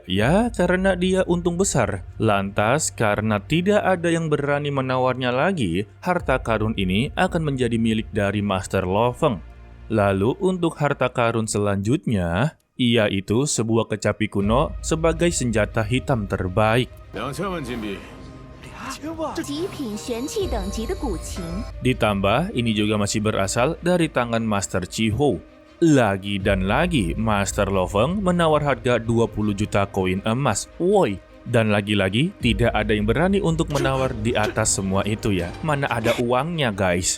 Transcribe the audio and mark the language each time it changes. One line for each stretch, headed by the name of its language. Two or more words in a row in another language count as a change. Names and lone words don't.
Indonesian: Ya, karena dia untung besar. Lantas, karena tidak ada yang berani menawarnya lagi, harta karun ini akan menjadi milik dari Master Lo Feng. Lalu untuk harta karun selanjutnya, yaitu sebuah kecapi kuno sebagai senjata hitam terbaik.
Chinese: 2000 万金币。极品玄器等级的古琴。
Indonesian: Ditambah, ini juga masih berasal dari tangan Master Chiho. Lagi dan lagi, Master Lo Feng menawar harga 20 juta koin emas. Woi, dan lagi-lagi tidak ada yang berani untuk menawar di atas semua itu ya. Mana ada uangnya guys?